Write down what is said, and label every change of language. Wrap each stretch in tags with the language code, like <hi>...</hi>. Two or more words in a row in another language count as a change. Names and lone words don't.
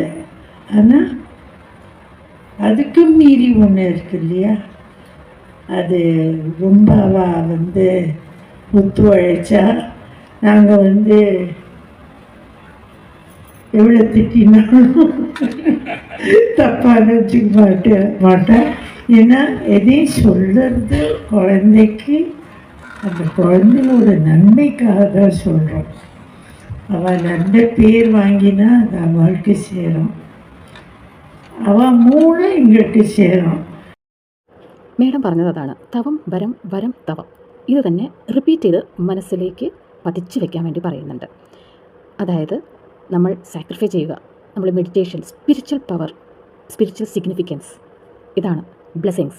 <ta>ஆனால் அதுக்கும் மீறி ஒன்று இருக்கு இல்லையா, அது ரொம்பவா ஒத்து உழைச்சா நாங்கள் எவ்வளோ திட்டினாலும் தப்பாக நினச்சிக்க மாட்டேன். ஏன்னா எதையும் சொல்கிறது குழந்தைக்கு அந்த குழந்தையோட நன்மைக்காக தான் சொல்கிறோம். அவள் நல்ல பேர் வாங்கினா அது அவளுக்கு சேரும், அவள் மூளை எங்களுக்கு சேரும்.</ta> <ml>മേഡം പറഞ്ഞത് അതാണ്. തവം വരം വരം തവം. ഇത് തന്നെ റിപ്പീറ്റ് ചെയ്ത് മനസ്സിലേക്ക് പതിച്ചു വെക്കാൻ വേണ്ടി പറയുന്നുണ്ട്. അതായത് നമ്മൾ സാക്രിഫൈ ചെയ്യുക, നമ്മൾ മെഡിറ്റേഷൻ,</ml> <en>spiritual power, spiritual significance,</en> <ml>ഇതാണ് ബ്ലെസ്സിങ്സ്.</ml>